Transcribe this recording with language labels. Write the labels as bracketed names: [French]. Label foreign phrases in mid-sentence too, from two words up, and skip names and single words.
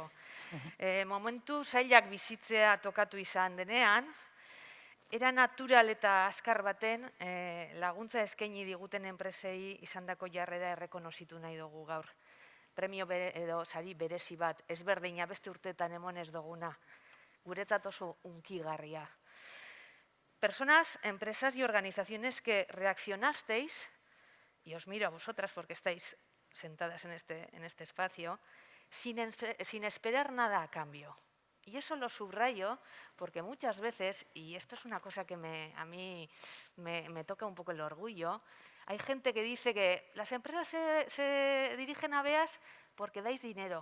[Basque] Momentu zailak bizitzea tokatu izan denean, era natural eta azkar baten laguntza eskaini diguten enpresei izandako jarrera errekonozitu nahi dugu gaur. Premio edo sari berezi bat, ezberdina beste urteetan emon ez duguna, guretzat oso unkigarria. [Spanish] Personas, empresas y organizaciones que reaccionasteis, y os miro a vosotras porque estáis sentadas en este espacio, sin esperar nada a cambio. Y eso lo subrayo porque muchas veces, y esto es una cosa que a mí me toca un poco el orgullo, hay gente que dice que las empresas se dirigen a BEAS porque dais dinero.